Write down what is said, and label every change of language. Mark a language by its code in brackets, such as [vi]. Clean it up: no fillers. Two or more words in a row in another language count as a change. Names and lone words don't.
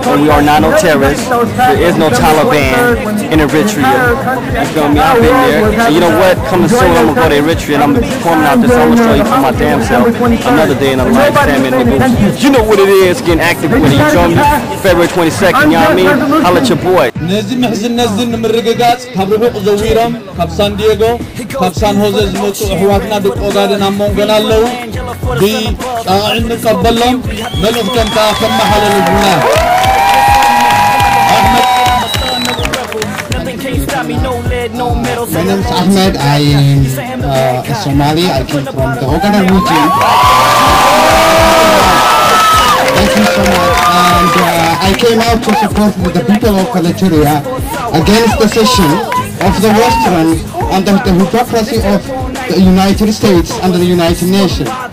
[en] And we are not no terrorists. There is no Taliban in Eritrea. You feel me? I've been there. And you know what? Coming soon, I'm gonna go to Eritrea and I'm performing out this. I'm gonna show you for my damn self another day in the life, Sandman Negus. You know what it is, getting active with it. You feel me? February 22nd, you know what I mean? Holla at your boy. [ti] ካብ ሳን ዲየጎ ካብ ሳን ሆዜ ዝመፁ ኣሕዋትና ደቂ ኦጋዴን ኣብ መንጎና ኣለዉ ብጣዕሚ እንቀበሎም መልእኽቶም ከዓ ከመሓላለፉና [en] My name is Ahmed. I am a Somali. I came from the Ogaden region. Thank you so much. And I came out to support the people of Eritrea against the cession of the Western under the hypocrisy of the United States and the United Nations.